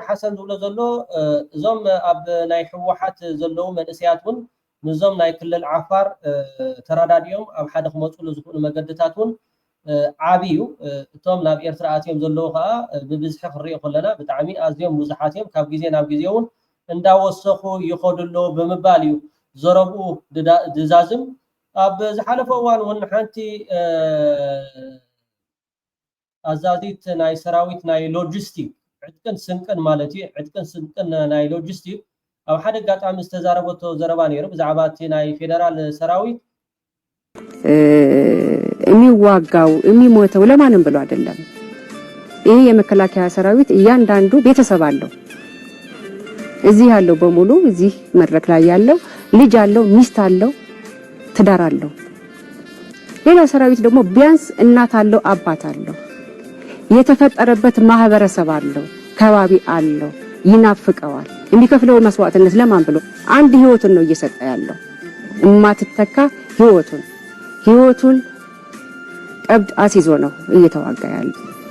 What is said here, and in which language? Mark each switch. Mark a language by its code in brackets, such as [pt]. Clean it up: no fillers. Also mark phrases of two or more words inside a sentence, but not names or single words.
[ti] ሓሰን ዝብሎ ዘሎ እዞም ኣብ ናይ ሕወሓት ዘለው መንእስያቱን ንዞም ናይ ክልል ዓፋር ተራዳድዮም ኣብ ሓደ ክመጹሉ ዝኽእሉ መገድታቱን ዓብዩ እቶም ናብ ኤርትራ ኣትዮም ዘለው ከዓ ብብዝሒ ክሪኦ ከለና ብጣዕሚ ኣዝዮም ብዙሓት እዮም ካብ ግዜ ናብ ግዜውን እንዳወሰኹ ይኸዱሎ ብምባል እዩ ዘረብኡ ድዛዝም ኣብ ዝሓለፈ እዋን እውን ሓንቲ ኣዛዚት ናይ ሰራዊት ናይ ሎጂስቲክ ዕጥቅን ስንቅን ማለት እዩ ዕጥቅን ስንቅን ናይ ሎጂስቲክ ኣብ ሓደ አጋጣሚ ዝተዛረበቶ ዘረባ ነይሩ ብዛዕባ እቲ ናይ ፌደራል ሰራዊት [am] የሚዋጋው የሚሞተው ለማንም ብሎ አይደለም ይሄ የመከላከያ ሰራዊት እያንዳንዱ ቤተሰብ አለው እዚህ ያለው በሙሉ እዚህ መድረክ ላይ ያለው ልጅ አለው ሚስት አለው ትዳር አለው ሌላ ሰራዊት ደግሞ ቢያንስ እናት አለው አባት አለው የተፈጠረበት ማህበረሰብ አለው ከባቢ አለው ይናፍቀዋል የሚከፍለው መስዋዕትነት ለማን ብሎ አንድ ህይወቱን ነው እየሰጠ ያለው እማትተካ ህይወቱን ቀብድ አሲዞ ነው እየተዋጋ ያለው